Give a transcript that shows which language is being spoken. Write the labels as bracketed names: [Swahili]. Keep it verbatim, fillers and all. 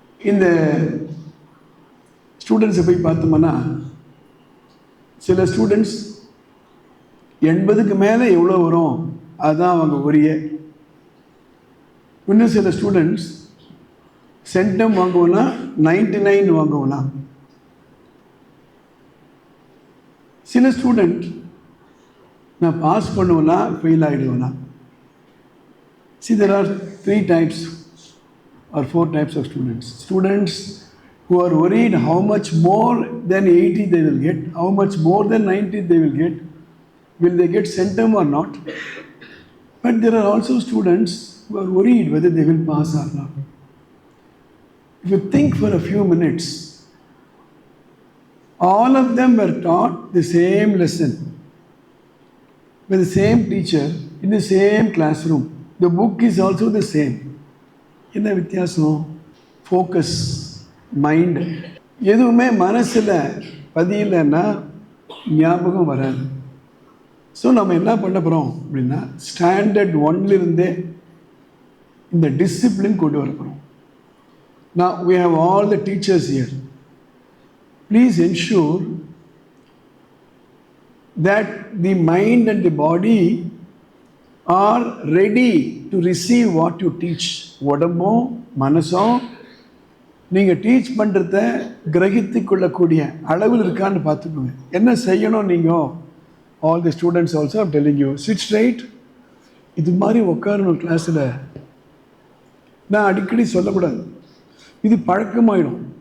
[Tamil] இந்த ஸ்டூடெண்ட்ஸை போய் பார்த்தோம்னா சில ஸ்டூடெண்ட்ஸ் எண்பதுக்கு மேலே எவ்வளோ வரும் அதுதான் அவங்க உரிய. இன்னும் சில ஸ்டூடெண்ட்ஸ் சென்டம் வாங்குவோம்னா நைன்டி நைன் வாங்குவோம்னா, சில ஸ்டூடெண்ட் நான் பாஸ் பண்ணுவேன்னா fail ஆகிடுவேன்னா. [English] See, there are three types or four types of students. Students who are worried how much more than eighty they will get, how much more than ninety they will get, will they get centum or not. But there are also students who are worried whether they will pass or not. If you think for a few minutes, all of them were taught the same lesson by the same teacher in the same classroom. The book is also the same. [Tamil] என்ன வித்தியாசம்? [English] Focus, mind. [Tamil] எதுவுமே மனசில் பதியலைன்னா ஞாபகம் வராது. So நம்ம என்ன பண்ண போகிறோம் அப்படின்னா, ஸ்டாண்டர்ட் ஒன்லேருந்தே இந்த டிசிப்ளின் கொண்டு வர போகிறோம். [English] நான் we have all the teachers here. Please ensure that the mind and the body are ready to receive what you teach. [Tamil] உடம்போ மனசோ நீங்கள் டீச் பண்ணுறத கிரகித்து கொள்ளக்கூடிய அளவில் இருக்கான்னு பார்த்துக்கோங்க. என்ன செய்யணும் நீங்கள்? [English] All the students also I'm telling you, sit straight. [Tamil] இது மாதிரி உட்காரணும் கிளாஸில். நான் அடிக்கடி சொல்லக்கூடாது, இது பழக்கமாயிடும்.